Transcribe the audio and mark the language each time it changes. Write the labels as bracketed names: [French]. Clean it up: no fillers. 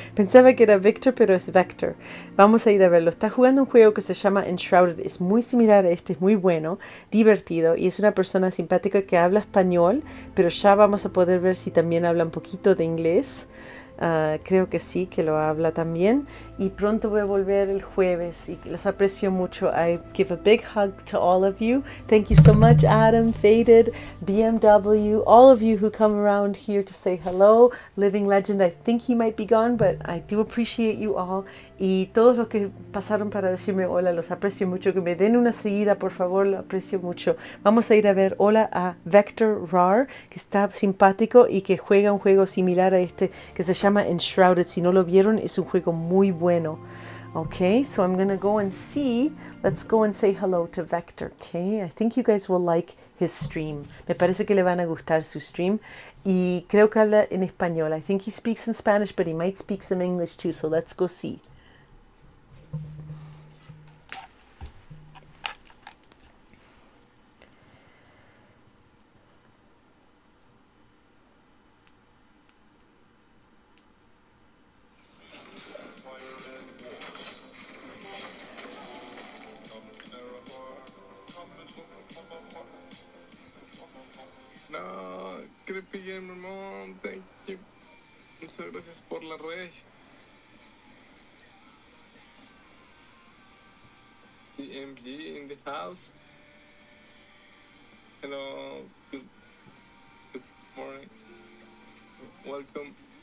[Spanish] Pensaba que era Victor, pero es Vector. Vamos a ir a verlo. Está jugando un juego que se llama Enshrouded. Es muy similar a este, es muy bueno, divertido. Y es una persona simpática que habla español, pero ya vamos a poder ver si también habla un poquito de inglés. Creo que sí, que lo habla también. Y pronto voy a volver el jueves y los aprecio mucho. [English] I give a big hug to all of you. Thank you so much, Adam, Faded, BMW, all of you who come around here to say hello. Living Legend, I think he might be gone, but I do appreciate you all. [Spanish] Y todos los que pasaron para decirme hola, los aprecio mucho. Que me den una seguida, por favor, lo aprecio mucho. Vamos a ir a ver hola a Vector Rar, que está simpático y que juega un juego similar a este que se llama Enshrouded. Si no lo vieron, es un juego muy bueno. [English] Okay, so I'm going to go and see. Let's go and say hello to Vector, okay? I think you guys will like his stream. [Spanish] Me parece que le van a gustar su stream. Y creo que habla en español. [English] I think he speaks in Spanish, but he might speak some English too, so let's go see. No, CrappyGamerMom, thank you. [Spanish] Muchas gracias por la red. [English] CMG in the house. Hello, good morning. Welcome.